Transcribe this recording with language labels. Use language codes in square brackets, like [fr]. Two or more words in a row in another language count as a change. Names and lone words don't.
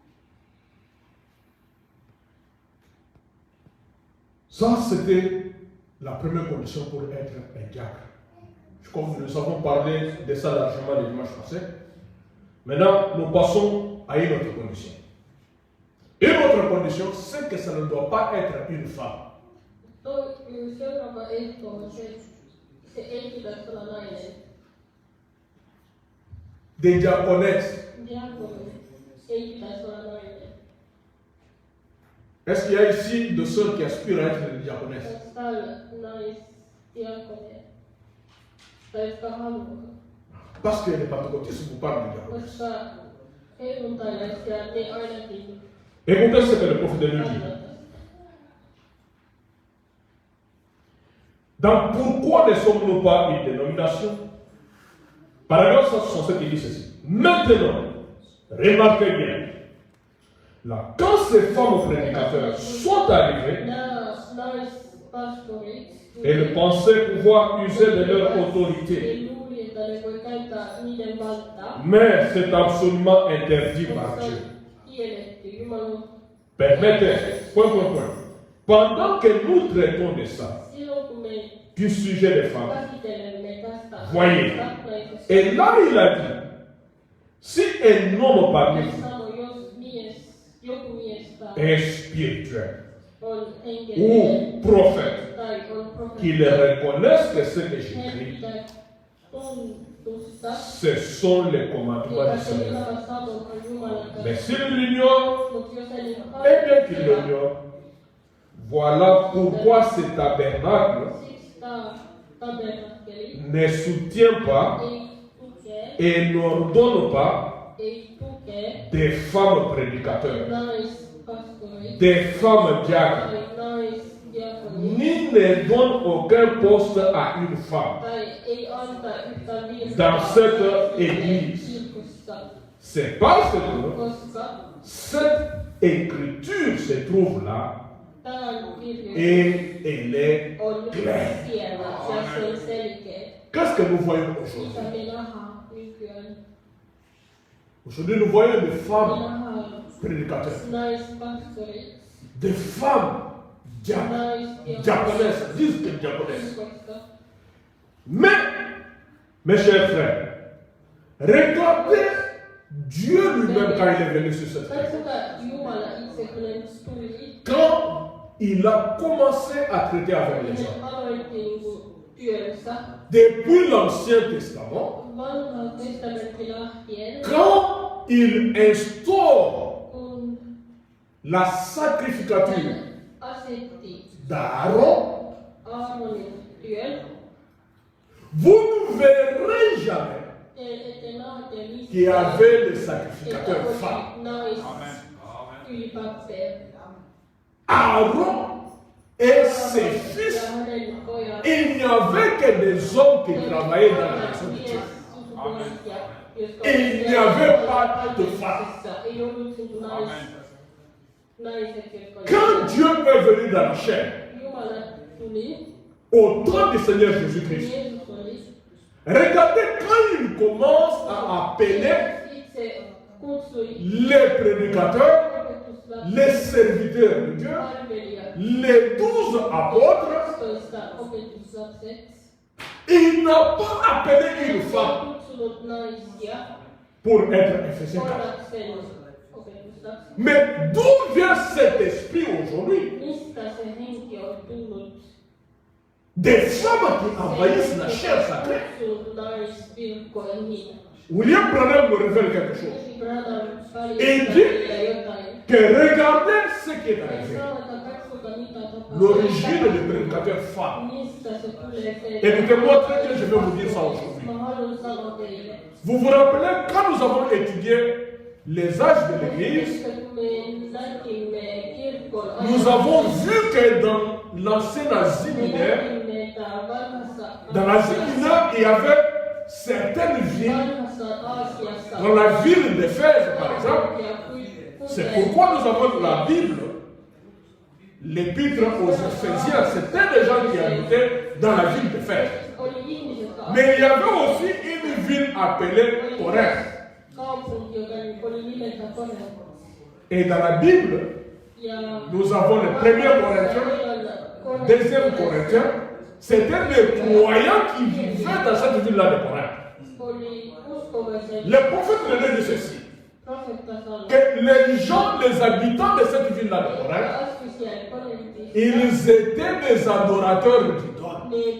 [fr] Ça, c'était la première condition pour être un diacre. Comme nous avons parlé de ça largement le dimanche passé. Maintenant, nous passons à une autre condition. Une autre condition, c'est que ça ne doit pas être une femme. [fi] Seuraava ehto on se ei pitäisi olla nainen. [fr] Des diaconesses. [fi] Diakoni ei pitäisi olla nainen. [fr] Est-ce qu'il y a ici de ceux qui aspirent à être des diaconesses? [fi] Onko täällä naisdiakonia? Tai jotka haluaa? [fr] Parce que les pentecôtistes vous parlent de diaconesses. [fi] Koska helluntailaisia ne ainakin [fr] Écoutez ce que le prophète nous dit. Donc pourquoi ne sommes-nous pas une dénomination? Paragraphe 167 il dit ceci. Maintenant, remarquez bien, là, quand ces femmes prédicateurs sont arrivées, [fi] nämä naispastorit, [fr] elles pensaient pouvoir user de leur autorité. [fi] ne luuli, että ne voi käyttää niiden valtaa. [fr] Mais c'est absolument interdit par [fi] Se [fr] Dieu. [fi] on kielletty. Jumala on [fr] Permettez, point. Pendant que nous traitons de ça, [fi] silloin kun me [fr] du sujet des femmes, [fi] käsittelemme tästä [fr] voyez, [fi] naisesta, [fr] et là il a dit, si un homme parmi [fi] hän [fr] vous [fi] sanoi, jos joku mies [fr] est spirituel [fi] on [fr] ou [fi] hengellinen [fr] prophète, [fi] tai on [fr] qu'il [fi] profeetta, [fr] reconnaisse que ce que [fi] hän [fr] j'écris, [fi] pitää tuntusta, [fr] ce sont les commandements [fi] että [fr] du [fi] se [fr] Seigneur. [fi] Jumalan sanon on Jumalan [fr] Mais [fi] kanssa. [fr] s'il l'ignore, [fi] Mutta jos ei niin [fr] eh bien qu'il l'ignore, voilà pourquoi ce tabernacle [fi] siksi tämä tabernakkeli [fr] ne soutient pas [fi] ei tukee, [fr] et n'ordonne pas [fi] ei tukee [fr] des femmes prédicateurs, [fi] naispastoreita [fr] des femmes diacres, [fi] tai naisdiakonia. [fr] ni ne donne aucun poste à une femme. [fi] Tai ei anta yhtään [fr] Dans cette église. [fi] kirkossa, [fr] C'est parce que [fi] koska [fr] cette écriture se trouve là [fi] tämän kirjoitus [fr] et elle est [fi] on [fr] claire. [fi] siellä ja se on selkeä. [fr] Qu'est-ce que nous voyons [fi] Mitä [fr] aujourd'hui? [fi] me nähdään nykyään? [fr] Aujourd'hui, nous voyons des [fi] Me [fr] femmes [fi] nähdään [fr] prédicateurs, [fi] naispastorit, [fr] des femmes diaconesses, disent que diaconesses. [fi] kirkosta. [fr] Mais, mes chers frères, regardez Dieu lui-même quand il est venu sur cette terre. [fi] Katsokaa Jumala itse, kun hän tuli, [fr] Quand il a commencé à traiter avec [fi] kun [fr] les [fi] hän [fr] gens, [fi] aloitti niinku työnsä [fr] depuis l'Ancien Testament, [fi] vanhaa testamentti lähtien, [fr] quand il instaure [fi] kun [fr] la sacrificature [fi] hän asetti [fr] d'Aaron, [fi] Aaronin työn, [fr] vous ne verrez jamais [fi] ette nähde [fr] qu'il y [fi] missään, [fr] avait des [fi] että [fr] sacrificateurs femmes. [fi] oli [fr] Amen. [fi] naisylipappeja. [fr] Aaron et ses fils, [fi] Ja hänen pojat. [fr] il n'y avait que des hommes qui travaillaient dans la maison de Dieu. Il n'y avait pas de femmes. [fi] Ei ollut [fr] Amen. [fi] naiset, jotka [fr] Quand Dieu est venu dans la chair, [fi] Jumala tuli, [fr] au temps du Seigneur Jésus-Christ, [fi] Jeesus oli, [fr] regardez quand il commence à appeler [fi] itse kutsui [fr] les prédicateurs, [fi] opetuslapset, [fr] les serviteurs de Dieu, [fi] palvelijat, [fr] les 12 apôtres, [fi] 12 opetuslapset. [fr] il n'a pas appelé une femme [fi] Kutsunut naisia [fr] pour être Éphésiens 4. [fi] ollakseen opetuslapset. [fr] Mais d'où vient cet esprit aujourd'hui? [fi] Mistä se henki on tullut? [fr] Des femmes qui envahissent la chair sacrée. [fi] Kutsunut naisvirkkoihin. [fr] William Branham me révèle quelque chose. [fi] Branham [fr] Et [fi] paljastaa [fr] dit [fi] meille jotain. [fr] Que regardez ce qui est arrivé. [fi] Katsokaa mitä tapahtuu. [fr] L'origine des prédicateurs femmes. [fi] Mistä se tulee se? [fr] Écoutez-moi très bien, je vais vous dire ça aujourd'hui. [fi] Mä haluan sanoa teille. [fr] Vous vous rappelez quand nous avons étudié les âges de l'Église, [fi] Kun me näkimme kirkon [fr] nous avons vu que dans l'ancien Asie [fi] me [fr] mineure, [fi] näkimme, että vanhassa [fr] dans l'Asie mineure, il y avait certaines villes, [fi] vanhassa Aasiassa [fr] dans la ville d'Éphèse par exemple. [fi] ja [fr] C'est pourquoi nous avons la Bible, l'épître aux Éphésiens, c'était des gens qui habitaient dans la ville d'Éphèse. [fi] oli ihmiset, [fr] Mais il y avait aussi une ville appelée Corinthe. [fi] kaupunki, joka oli nimeltä Korinth. [fr] Et dans la Bible, [fi] Ja [fr] nous avons le premier Corinthiens, deuxième Corinthiens C'était les croyants qui vivaient dans cette ville-là de Corinthe. Le prophète leur dit ceci, que les gens, les habitants de cette ville-là de Corinthe, ils étaient des adorateurs d'idoles.